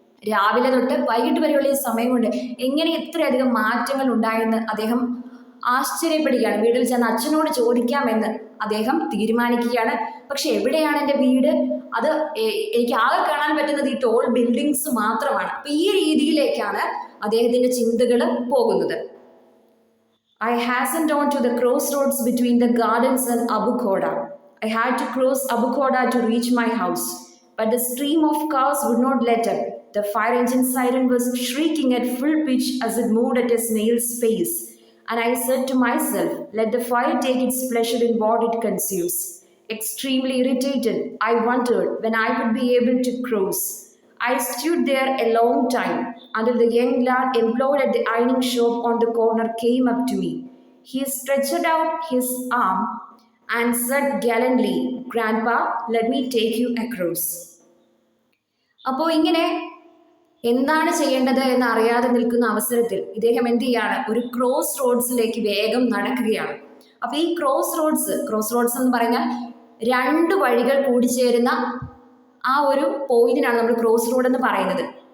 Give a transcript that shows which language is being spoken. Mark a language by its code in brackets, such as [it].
[ml] രാവിലെ തൊട്ട് വൈകിട്ട് വരെയുള്ള ഈ സമയം കൊണ്ട് എങ്ങനെ ഇത്രയധികം മാറ്റങ്ങൾ ഉണ്ടായെന്ന് അദ്ദേഹം ആശ്ചര്യപ്പെടുകയാണ്. വീട്ടിൽ ചെന്ന് അച്ഛനോട് ചോദിക്കാമെന്ന് അദ്ദേഹം തീരുമാനിക്കുകയാണ്. പക്ഷെ എവിടെയാണ് എൻ്റെ വീട്? അത് എനിക്ക് ആകെ കാണാൻ പറ്റുന്നത് ഈ ടോൾ ബിൽഡിങ്സ് മാത്രമാണ്. അപ്പൊ ഈ രീതിയിലേക്കാണ് അദ്ദേഹത്തിന്റെ ചിന്തകൾ പോകുന്നത്. [en] I hastened on to the crossroads between the gardens and Abu Khoda. I had to cross Abu Khoda to reach my house, but the stream of cars would not let up. The fire engine siren was shrieking at full pitch as it moved at a snail's pace. And I said to myself, let the fire take its pleasure in what it consumes. Extremely irritated, I wondered when I would be able to cross. I stood there a long time until the young lad employed at the ironing shop on the corner came up to me. He stretched out his arm and said gallantly, Grandpa, let me take you across. [ml] അപ്പോൾ ഇങ്ങനെ എന്താണ് ചെയ്യേണ്ടത് എന്ന് അറിയാതെ നിൽക്കുന്ന അവസരത്തിൽ ഇദ്ദേഹം എന്ത് ചെയ്യാണ്, ഒരു ക്രോസ് റോഡ്സിലേക്ക് വേഗം നടക്കുകയാണ്. അപ്പൊ ഈ ക്രോസ് റോഡ്സ് എന്ന് പറഞ്ഞാൽ രണ്ട് വഴികൾ കൂടിച്ചേരുന്ന ആ ഒരു പോയിന്റിനാണ് നമ്മൾ ക്രോസ് റോഡ് എന്ന് പറയുന്നത്.